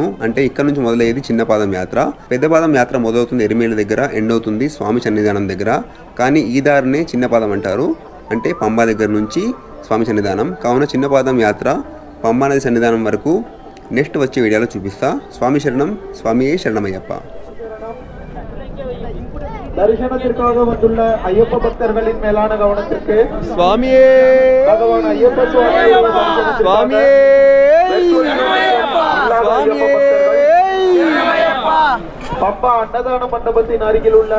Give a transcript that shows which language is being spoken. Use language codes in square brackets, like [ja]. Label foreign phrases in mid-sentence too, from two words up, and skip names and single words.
[te] అంటే ఇక్కడ నుంచి మొదలయ్యేది చిన్న పాదం యాత్ర. పెద్ద పాదం యాత్ర మొదలవుతుంది ఎరిమేల దగ్గర, ఎండ్ అవుతుంది స్వామి సన్నిధానం దగ్గర. కానీ ఈ దారినే చిన్న పాదం అంటారు, అంటే పంబా దగ్గర నుంచి స్వామి సన్నిధానం. కావున చిన్న పాదం యాత్ర పంబా నది సన్నిధానం వరకు నెక్స్ట్ వచ్చే వీడియోలో చూపిస్తా. స్వామి శరణం, స్వామియే శరణమయ్యప్ప. [ta] தரிசனத்திற்காக வந்துள்ள ஐயப்ப பக்தர்களின் மேலான கவனத்திற்கு சுவாமியே பகவான் ஐயப்ப சுவாமியே சுவாமியே பம்பா அன்னதான மண்டபத்தின் அருகில் உள்ள